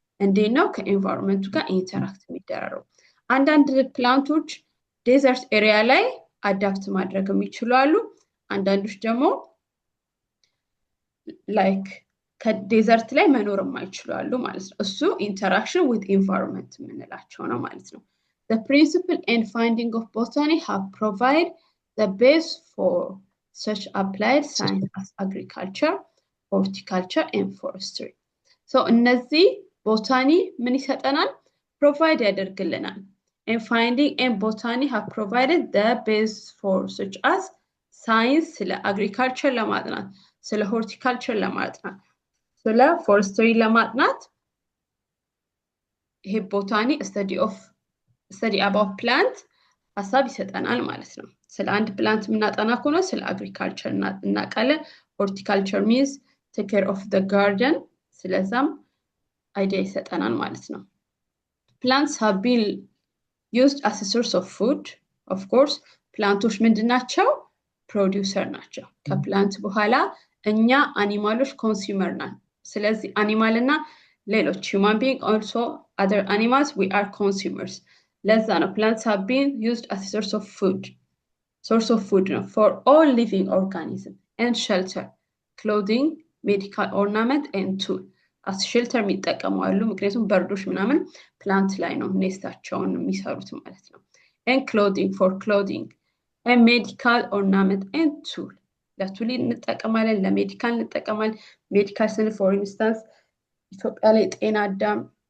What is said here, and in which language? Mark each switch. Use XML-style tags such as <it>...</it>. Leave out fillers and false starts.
<am>እንዴት ነው ከኤንቫይሮንመንቱ ጋር ኢንተራክት የሚደረገው አንዳንድ ፕላንቶች ዴዘርት ኤሪያ ላይ አዳፕት ማድረግ የሚችሉ አሉ። አንዳንዶች ደግሞ ላይክ ከዴዘርት ላይ መኖር የማይችሉ አሉ ማለት ነው። እሱ</am> <en>ኢንተራክሽን ዊዝ ኢንቫይሮንመንት</en> <am>የምንላቸው ነው ማለት ነው።</am> <en>The principle and finding of botany have provide the base for such applied science as agriculture, horticulture and forestry.</en> <am>So እነዚህ ቦታኒ ምን ይሰጠናል? ፕሮቫይድ ያደርግልናል።</am> <en>And finding and botany have provided the base for such as science</en> <am>ስለ agriculture ለማጥናት ስለ horticulture ለማጥናት ስለ forestry ለማጥናት ይሄ ቦታኒ</am> <en>study about plant</en> <am>ሀሳብ ይሰጠናል ማለት ነው። ስለ አንድ ፕላንት የምናጠና ከሆነ ስለ agriculture እናውቃለን።</am> <en>horticulture means take care of the garden</en> <am>ስለዛም አይዲያ ይሰጠናል ማለት ነው።</am> <en>Plants have been used as a source of food.</en> <am>Of course, ፕላንቶች ምንድናቸው? ፕሮዲውሰር ናቸው። ከፕላንት በኋላ እኛ አኒማሎች ኮንሱመር ነን። ስለዚህ አኒማል እና ሌሎች</am> <en>human being also other animals we are consumers.</en> <am>ለዛ ነው</am> <en>plants have been used as a source of food ነው for all living organism and shelter, clothing, medical ornament and tool.</en> <am>as shelter የሚጠቀሙ አሉ ምክንያቱም በርዶች ምናምን ፕላንት ላይ ነው ኔስታቸውን የሚሰሩት ማለት ነው።</am> <en>and clothing for clothing and medical ornament and tool</en> <am>ለቱል እንጠቀማለን ለሜዲካል እንጠቀማለን። ሜዲካል ስን for instance ኢትዮጵያ ላይ ጤና አዳም</am>